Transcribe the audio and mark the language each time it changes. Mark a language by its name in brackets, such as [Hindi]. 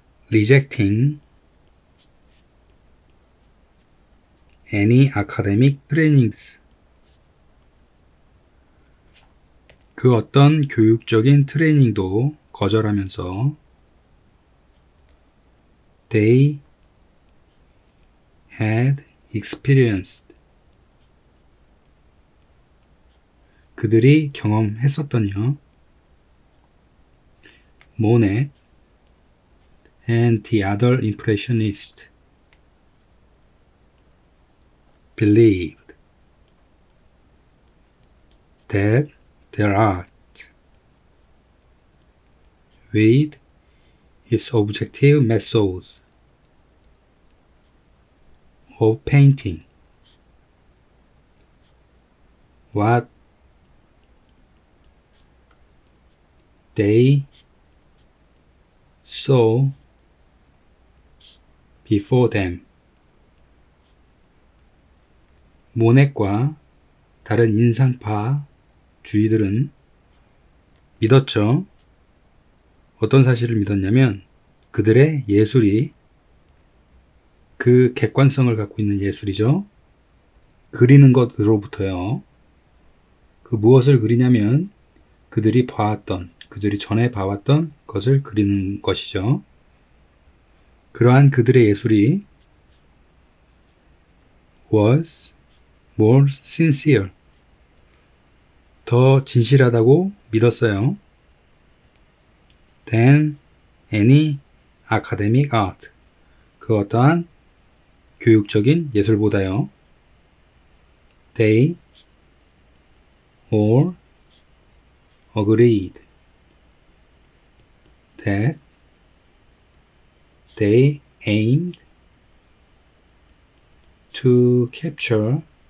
[English] Rejecting any academic trainings. [Korean] 그 어떤 교육적인 트레이닝도 거절하면서 [English] they had experienced. [Korean] 그들이 경험했었던요. [English] Monet and the other impressionists believed that their art, with its objective methods of painting, what they saw before them. [Korean] 모넷과 다른 인상파 주의들은 믿었죠. 어떤 사실을 믿었냐면 그들의 예술이 그 객관성을 갖고 있는 예술이죠. 그리는 것으로부터요. 그 무엇을 그리냐면 그들이 전에 봐왔던 것을 그리는 것이죠. 그러한 그들의 예술이 [English] was more sincere. [Korean] 더 진실하다고 믿었어요. [English] than any academic art. [Korean] 그 어떠한 교육적인 예술보다요. [English] They all agreed that they aimed to capture